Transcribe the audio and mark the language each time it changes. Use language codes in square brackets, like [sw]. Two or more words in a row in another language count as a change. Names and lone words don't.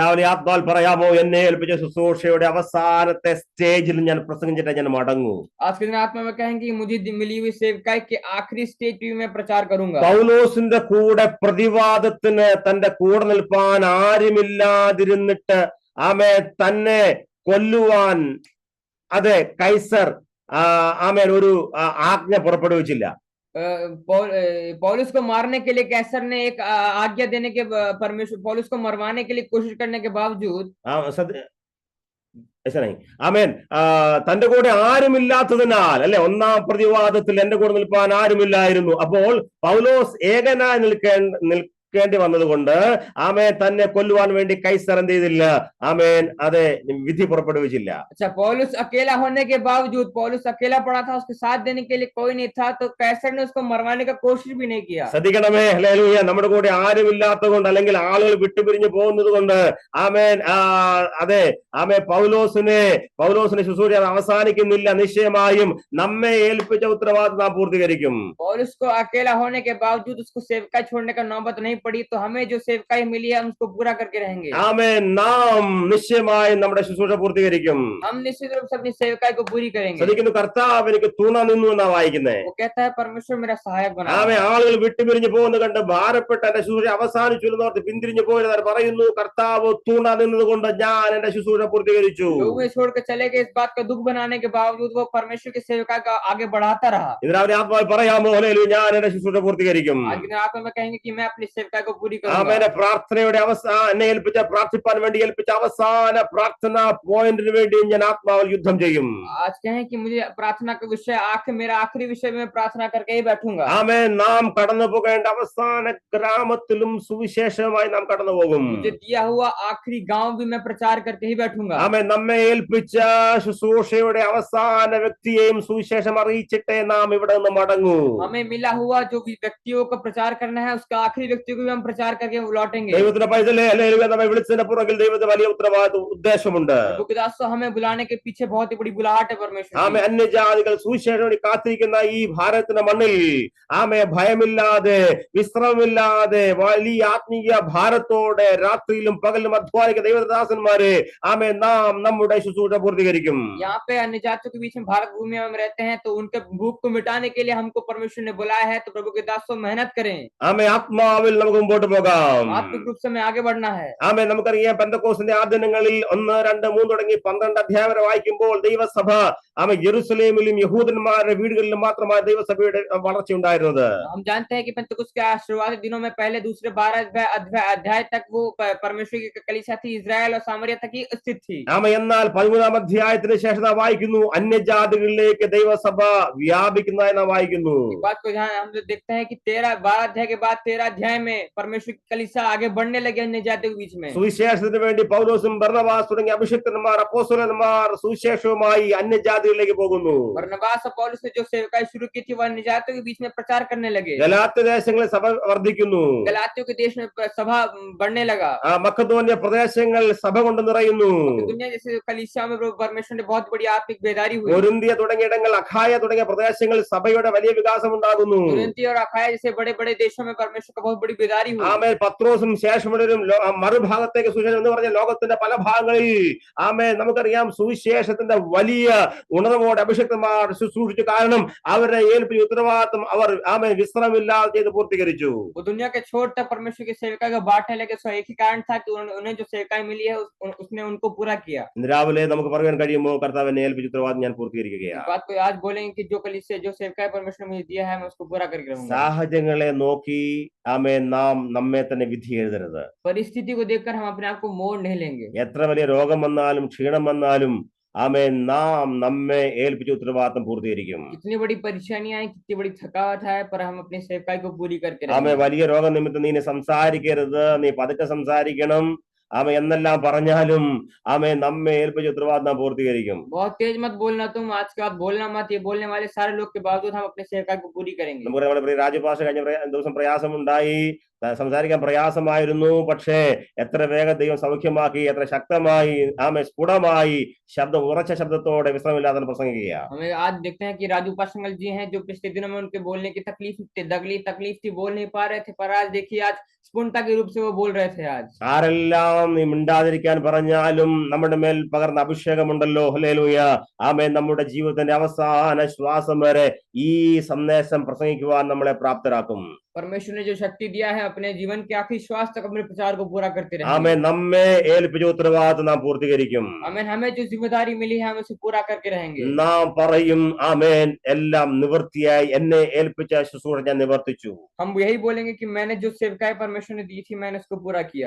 [ml] രാവിലെ ആത്മാവിൽ പറയാമോ, എന്നെ ഏൽപ്പിച്ച ശുശ്രൂഷയുടെ അവസാനത്തെ സ്റ്റേജിൽ ഞാൻ പ്രസംഗിച്ചിട്ട് ഞാൻ മടങ്ങൂ. [hi] आज के दिन आत्मा में कहेंगे कि मुझे मिली हुई सेवकाई के आखिरी स्टेज पे मैं प्रचार करूंगा। [ml] പൗലോസിന്റെ കൂടെ പ്രതിവാദത്തിന് തന്റെ കൂടെ നിൽപ്പാൻ ആരുമില്ലാതിരുന്നിട്ട് തന്നെ കൊല്ലുവാൻ കൈസർ ഒരു ആജ്ഞ പുറപ്പെടുവിച്ചില്ല. [hi] पौलुस को मारने के लिए कैसर ने एक आज्ञा देने के परमेश्वर पौलुस को मरवाने के लिए कोशिश करने के बावजूद [ml] തന്റെ കൂടെ ആരുമില്ലാത്തതിനാൽ ഒന്നാം പ്രതിവാദത്തിൽ എന്റെ കൂടെ നിൽപ്പാൻ ആരുമില്ലായിരുന്നു. അപ്പോൾ പൗലോസ് ഏകനായി നിൽക്കേണ്ടി വന്നതുകൊണ്ട് തന്നെ കൊല്ലുവാൻ വേണ്ടി കൈസർ എന്ത് ചെയ്തില്ല? വിധി പുറപ്പെടുവിച്ചില്ല. [hi] अच्छा, पौलुस अकेला होने के बावजूद पौलुस अकेला पड़ा था, उसके साथ देने के लिए कोई नहीं था, तो कैसर ने उसको मरवाने का कोशिश भी नहीं किया। [ml] ശ്രദ്ധിക്കണമേ, ഹല്ലേലൂയ. നമ്മുടെ കൂടെ ആരുമില്ലാത്തത് കൊണ്ട് അല്ലെങ്കിൽ ആളുകൾ വിട്ടുപിരിഞ്ഞു പോകുന്നത് കൊണ്ട് പൗലോസിനെ ശുശ്രൂഷ അവസാനിക്കുന്നില്ല. നിശ്ചയമായും നമ്മെ ഏൽപ്പിച്ച ഉത്തരവാദിത്വം നാം പൂർത്തീകരിക്കും. [hi] पौलुस को अकेला होने के बावजूद उसको सेवकाई छोड़ने का नौबत नहीं पड़ी, तो हमें जो सेवकाई मिली है हम उसको पूरा करके रहेंगे। [ml] നാം നിശ്ചയമായും നമ്മുടെ ശുശ്രൂഷ പൂർത്തീകരിക്കും. [hi] हम निश्चित रूप से अपनी सेवकाई को पूरी करेंगे। [ml] ശ്രദ്ധിക്കുന്നു, കർത്താവ് എനിക്ക് തുണ നിന്നു എന്നാ വായിക്കുന്നത്. [hi] वो कहता है परमेश्वर मेरा सहायक बना। [ml] ആളുകൾ വിട്ടുപിരിഞ്ഞു പോകുന്നത് കണ്ട് ഭാരപ്പെട്ട എന്റെ ശുശ്രൂഷ അവസാനിച്ചു എന്നോർത്ത് പിന്തിരിഞ്ഞു പോയത് പറയുന്നു, കർത്താവ് തുണ നിന്നത് കൊണ്ട് ഞാൻ എന്റെ ശുശ്രൂഷ പൂർത്തീകരിച്ചു. [hi] लोग छोड़ के चले गए, इस बात का दुख बनाने के बावजूद वो परमेश्वर की सेवकाई का आगे बढ़ाता रहा। [ml] ഇതിനാവരെ ആത്മാവിൽ പറയാമോ, ഹല്ലേലൂയ, ഞാൻ എന്റെ ശുശ്രൂഷ പൂർത്തീകരിക്കും. [hi] आज के आत्मा में कहेंगे कि मैं अपनी सेवकाई को पूरी करूंगा। [ml] പ്രാർത്ഥനയുടെ എന്നെ ഏൽപ്പിച്ച പ്രാർത്ഥിപ്പാൻ വേണ്ടി ഏൽപ്പിച്ച അവസാന പ്രാർത്ഥനാ പോയിന്റിന് വേണ്ടി ഞാൻ ആത്മാവിൽ യുദ്ധം ചെയ്യും. [hi] आज कहें कि मुझे प्रार्थना का विषय मेरा आखिरी विषय में प्रार्थना करके ही बैठूंगा। [ml] നാം കടന്നു പോകേണ്ട അവസാന ഗ്രാമത്തിലും സുവിശേഷമായി നാം കടന്നു പോകും. [hi] मुझे दिया हुआ आखिरी गांव भी मैं प्रचार करके ही बैठूंगा। [ml] നമ്മെ ഏൽപ്പിച്ച ശുശ്രൂഷയുടെ അവസാന വ്യക്തിയെയും സുവിശേഷം അറിയിച്ചിട്ടേ നാം ഇവിടെ നിന്ന് മടങ്ങൂ. [hi] हमें मिला हुआ जो भी व्यक्तियों का प्रचार करना है उसका आखिरी व्यक्ति को भी हम प्रचार करके लौटेंगे। [ml] ദൈവത്തിന്റെ പൈതലേ, ഹല്ലേലൂയ, നമ്മെ വിളിച്ചതിന്റെ പുറകിൽ ദൈവത്തിന്റെ വലിയ ഉത്തരവാദിത്വം ഉദ്ദേശമുണ്ട്. [hi] हमें बुलाने के पीछे बहुत ही बड़ी बुलाहट है परमेश्वर। [ml] അന്യജാതികൾ സുവിശേഷം കാത്തിരിക്കുന്ന ഈ ഭാരതത്തിന്റെ മണ്ണിൽ ഭയമില്ലാതെ വിശ്രമമില്ലാതെ വലിയ ആത്മീയ ഭാരത്തോടെ രാത്രിയിലും പകലിലും അധ്വാനിക്കുന്ന ദൈവദാസന്മാരെ നാം നമ്മുടെ ശുശ്രൂഷ പൂർത്തീകരിക്കും. [hi] यहाँ पे अन्य जातियों के बीच में भारत भूमि में हम रहते हैं, तो उनके भूख को मिटाने के लिए हमको परमेश्वर ने बुलाया है, तो प्रभु के दासों मेहनत करें। [ml] ആത്മാവിൽ നമുക്ക് മുമ്പോട്ട് പോകാം. [hi] आत्मिक रूप से हमें आगे बढ़ना है। [ml] നമുക്കറിയാം, പെന്തക്കോസ്തിന്റെ ആദ്യ ദിനങ്ങളിൽ 1, 2, 3 തുടങ്ങി 12 അധ്യായം വരെ വായിക്കുമ്പോൾ ദൈവസഭ യെരുസലേമിലും യഹൂദന്മാരുടെ വീടുകളിലും മാത്രമായി ദൈവസഭയുടെ വളർച്ച ഉണ്ടായിരുന്നത്. [hi] हम जानते हैं कि पेंतकुस्त के शुरुआती दिनों में पहले दूसरे 12 अध्याय तक वो परमेश्वर की कलीसिया थी, इजराइल और सामरिया तक ही स्थित थी। [ml] എന്നാൽ 13-ാം അധ്യായത്തിന് ശേഷം വായിക്കുന്നു, അന്യജാതികളിലേക്ക് ദൈവസഭ വ്യാപിക്കുന്നതായി നാം വായിക്കുന്നു. [hi] बात को हम देखते हैं कि 12 अध्याय के बाद 13 अध्याय में परमेश्वर की कलीसिया आगे बढ़ने लगे अन्य जातियों के बीच में। [ml] സുവിശേഷത്തിന് വേണ്ടി പൗലോസും ബർന്നബാസ് തുടങ്ങിയ അഭിഷിക്തന്മാർ അപ്പോസ്തലന്മാർ സുവിശേഷവുമായി അന്യജാതികളിലേക്ക് പോകുന്നു. [hi] बरनबास और पौलुस ने जो सेवकाई शुरू की थी वह अन्य जातियों के बीच में प्रचार करने लगे। [ml] ഗലാത്യ ദേശങ്ങളിൽ സഭ വർദ്ധിക്കുന്നു. [hi] गलातियों के देश में सभा बढ़ने लगा। [ml] മക്കതോന്യ പ്രദേശങ്ങൾ സഭ കൊണ്ട് നിറയുന്നു. [hi] दुनिया जैसे कलीसिया में परमेश्वर ने बहुत बड़ी आत्मिक बेदारी हुई। [ml] കൊരിന്തിയ തുടങ്ങിയ ഇടങ്ങൾ, അഖായ തുടങ്ങിയ പ്രദേശങ്ങളിൽ സഭയുടെ വലിയ വികാസം ഉണ്ടാകുന്നു. [hi] कुरिन्थी और अखाया जैसे बड़े बड़े देशों में परमेश्वर का बहुत बड़ी बेदारी हुई। [ml] ആമേൻ. പത്രോസും ശേഷമുള്ളവരും മറുഭാഗത്തേക്ക് സുവിശേഷം എന്ന് പറഞ്ഞ ലോകത്തിന്റെ പല ഭാഗങ്ങളിൽ ആമേൻ നമുക്കറിയാം സുവിശേഷത്തിന്റെ വലിയ ഉണർവോടെ അഭിഷിക്തന്മാർ ശുശ്രൂഷിച്ചു. കാരണം അവരുടെ ഏൽപ്പിച്ച ഉത്തരവാദിത്വം അവർ ആമേൻ വിശ്രമില്ലാതെ ചെയ്ത് പൂർത്തീകരിച്ചു. [hi] वो दुनिया के छोर तक परमेश्वर की सेवका को बांटने लगे। सो एक ही कारण था कि उन्हें जो सेवकाई मिली है उसने उनको पूरा किया। [ml] ഇന്ന് രാവിലെ നമുക്ക് പറയാൻ കഴിയുമോ, കർത്താവ് എന്നെ ഏൽപ്പിച്ച ഉത്തരവാദിത്വം ഞാൻ പൂർത്തീകരിക്കുകയാണ്. [hi] बात को आज बोलेंगे कि जो कलीसिया जो सेवकाई परमेश्वर ने मुझे दिया है मैं उसको पूरा करके रहूंगा। [ml] സാഹചര്യങ്ങളെ നോക്കി ആമേൻ നാം നമ്മെ തന്നെ വിധി എഴുതരുത്. [hi] परिस्थिति को देखकर हम अपने आप को मोड़ नहीं लेंगे। [ml] എത്ര വലിയ രോഗം വന്നാലും ക്ഷീണം വന്നാലും ആമേൻ നാം നമ്മെ ഏൽപ്പിച്ച ഉത്തരവാദിത്വം പൂർത്തീകരിക്കും. [hi] कितनी बड़ी परेशानियां आए, कितनी बड़ी थकावट है, पर हम अपनी सेवकाई को पूरी करके [ml] ആമേ [hi] रहेंगे। [ml] വലിയ രോഗനിമിത്തം നീ സംസാരിക്കരുത്, നീ പതുക്കെ സംസാരിക്കണം, ആമേ എന്നെല്ലാം പറഞ്ഞാലും ആമേ നമ്മെ ഏൽപ്പിച്ച ഉത്തരവാദിത്തം പൂർത്തീകരിക്കും. [hi] बहुत तेज मत बोलना तुम, आज के बाद बोलना मत, ये बोलने वाले सारे लोग के बावजूद हम अपने सेवकाई को पूरी करेंगे। [ml] നമുക്ക് നമ്മുടെ പ്രിയ രാജപാഷ കഴിഞ്ഞ ദിവസം പ്രയാസമുണ്ടായി, സംസാരിക്കാൻ പ്രയാസമായിരുന്നു. പക്ഷേ എത്ര വേഗം ദൈവം സൗഖ്യമാക്കി, എത്ര ശക്തമായി ആമേ സ്ഫുടമായി ഉറച്ച ശബ്ദത്തോടെ വിശ്രമില്ലാതെ പ്രസംഗിക്കുക. [hi] हमें आज देखते हैं कि राजू पाशंगल जी हैं जो पिछले दिनों में उनके बोलने की तकलीफ थी, बोल नहीं पा रहे थे, पर आज देखिए आज स्पूर्णता के रूप से वो बोल रहे थे। आज [ml] ആരെല്ലാം നീ മിണ്ടാതിരിക്കാൻ പറഞ്ഞാലും നമ്മുടെ മേൽ പകർന്ന അഭിഷേകമുണ്ടല്ലോ, ഹല്ലേലൂയ. ആമേ നമ്മുടെ ജീവിതത്തിന്റെ അവസാന ശ്വാസം വരെ ഈ സന്ദേശം പ്രസംഗിക്കുവാൻ നമ്മളെ പ്രാപ്തരാക്കും. [hi] परमेश्वर ने जो शक्ति दिया है अपने जीवन के आखिरी श्वास तक अपने प्रचार को पूरा करते रहेंगे। [ml] ആമേ നമ്മെ ഏൽപ്പിച്ച ഉത്തരവാദിത്തം നാം പൂർത്തീകരിക്കും. [hi] आमीन। हमें जो जिम्मेदारी मिली है हम उसे पूरा करके रहेंगे। [ml] നാം പറയും ആമേൻ എല്ലാം നിവൃത്തിയായി, എന്നെ ഏൽപ്പിച്ച ശുശ്രൂഷ ഞാൻ നിവർത്തിച്ചു. [hi] हम यही बोलेंगे कि मैंने जो सेवकाई परमेश्वर ने दी थी मैंने उसको पूरा किया।